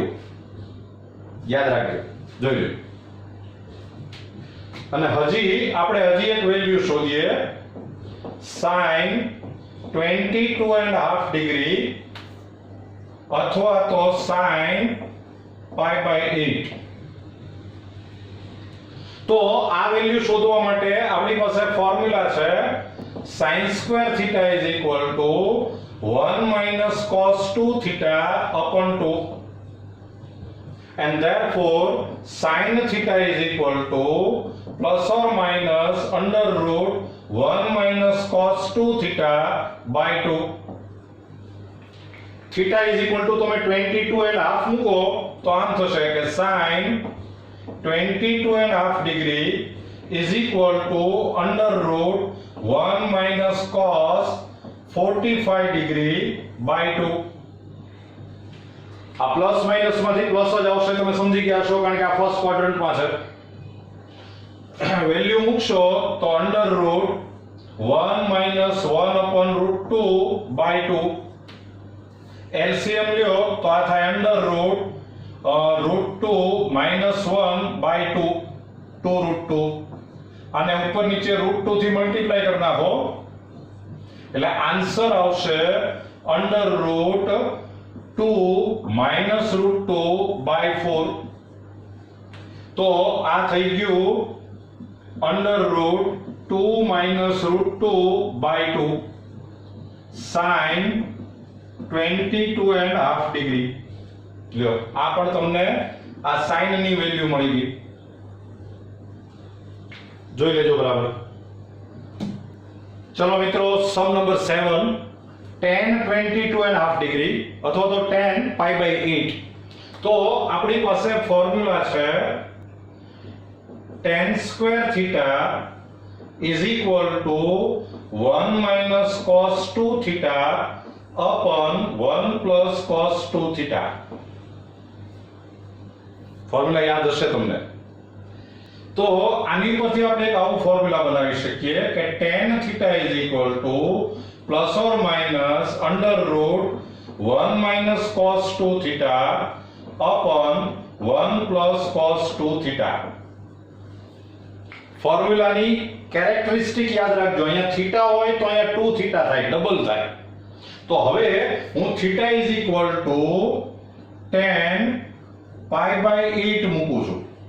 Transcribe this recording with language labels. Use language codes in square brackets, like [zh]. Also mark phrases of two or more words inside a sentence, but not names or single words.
[gu] યાદ રાખજો, જોઈ લો. અને હજી એક વેલ્યુ શોધીએ, sin 22.5 ડિગ્રી અથવા તો [en] sin pi by 8. [gu] તો આ વેલ્યુ શોધવા માટે આપણી પાસે ફોર્મ્યુલા છે [en] sin square theta is equal to 1 minus cos 2 theta upon 2, and therefore sin theta is equal to plus or minus under root 1 minus cos 2 theta by 2. theta is equal to [gu] તમે 22.5 મૂકો તો આમ થશે કે [en] sin 22.5 degree is equal to under root 1 minus cos 45 degree by 2. [gu] આ પ્લસ માઈનસ માંથી પ્લસ જ આવશે, તમે સમજી ગયા છો, કારણ કે આ [en] first quadrant [gu] છે. વેલ્યુ મૂકશો તો [en] under root 1 minus 1 upon root 2 by 2. એલસીએમ [gu] લ્યો તો આ થાય [en] under root root 2 minus 1 by 2, 2 રૂટ 2. [gu] અને ઉપર નીચે રૂટ 2 થી મલ્ટીપ્લાય કરી નાખો એટલે આન્સર આવશે [en] under root 2 minus root 2 by 4. [gu] તો આ થઈ ગયું [en] under root 2 minus root 2 by 2 sin 22.5 ડિગ્રી. [gu] લ્યો આ પણ તમને આ sin ની વેલ્યુ મળી ગઈ, જોઈ લેજો બરાબર. ચલો મિત્રો, સમ નંબર 7, tan 22.5 ડિગ્રી અથવા તો [en] tan pi by 8. [gu] તો આપણી પાસે ફોર્મ્યુલા છે [en] tan square theta is equal to 1 minus cos 2 theta upon 1 plus cos 2 theta. [gu] ફોર્મ્યુલા યાદ હશે તમને. તો આની પરથી આપણે એક આવું ફોર્મ્યુલા બનાવી શકીએ કે [en] tan θ is equal to plus or minus under root 1 minus cos 2 theta upon 1 plus cos 2 theta. formula characteristic [gu] યાદ રાખજો, અહીંયા થીટા હોય તો અહીંયા 2 થીટા થાય, ડબલ થાય. તો હવે હું [en] થીટા is equal to tan pi by 8 [gu] મૂકું છું.